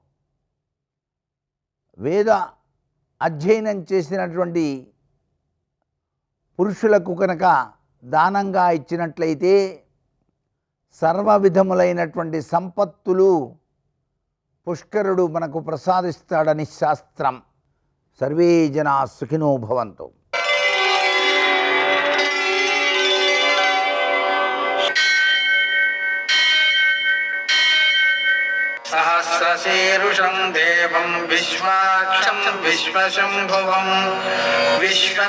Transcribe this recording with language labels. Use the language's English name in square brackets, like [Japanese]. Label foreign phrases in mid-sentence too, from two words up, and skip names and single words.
[Telugu] వేద అధ్యయనం చేసినటువంటి పురుషులకు కనుక దానంగా ఇచ్చినట్లయితే సర్వ విధములైనటువంటి సంపత్తులు పుష్కరుడు మనకు ప్రసాదిస్తాడని శాస్త్రం. [Sanskrit] సర్వే జనా సుఖినో భవంతు. సహస్ర सहस्रशीर्षं देवं विश्वाक्षं विश्वशम्भुवं विश्वं